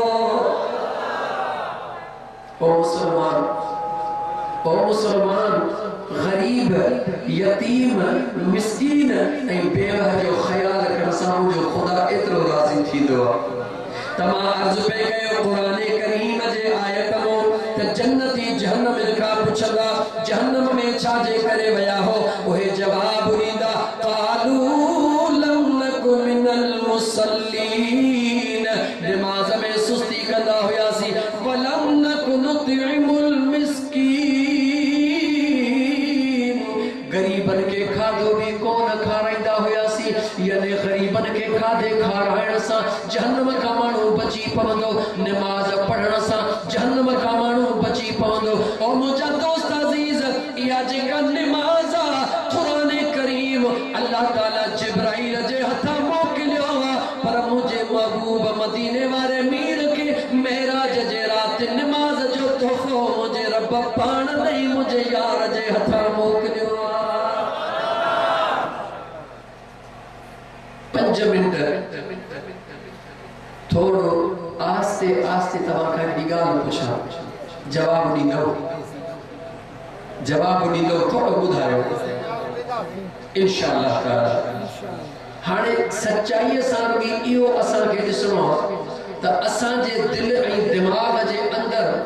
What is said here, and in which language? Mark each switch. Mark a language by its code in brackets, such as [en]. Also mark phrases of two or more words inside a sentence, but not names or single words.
[sd] ओ मुसलमान गरीब यतीम मिस्कीन ऐं बेवह जो ख़्याल करण सां मुंहिंजो ख़ुदा एतिरो राज़ी थींदो आहे तमाम अर्ज़ पे कयो क़ुरान करीम जे आयत मो त जन्नती जहन्नम खां पुछंदा जहन्नम में छाजे करे विया हो उहे जवाब ॾींदा [ar] قالوا لم نك من المصلين [sd] नमाज़ में सुस्ती कंदा हुयासीं [ar] ولم نك نطعم المسكين [sd] गरीबन के खाधो भी कोन खाराईंदा हुयासीं यानी गरीबन के खाधे खाराइण सां जहन्नम का माण्हू बची पवंदो नमाज पढ़ण सां जहन्नम का माण्हू बची पवंदो और मुंहिंजा दोस्त अज़ीज़ इहा जेका नमाज़ आहे क़ुरान करीम अल्लाह ताला जिब्राइल जे हथा मोकिलियो पर मुझे महबूब मदीने वाले मीर के मेराज जे रात नमाज जो तोहफो मुझे रब पाण नहीं मुझे यार जे हथा मोकिलियो 5 मिनट थोड़ो आस्ते आस्ते तव्हां खां हिकिड़ी ॻाल्हि पुछां जवाब ॾींदो थोड़ो ॿुधायो इंशाअल्लाह ताला हाणे सच्चाई सां बि इहो असांखे ॾिसणो आहे त असांजे दिल ऐं दिमाग़ जे अंदर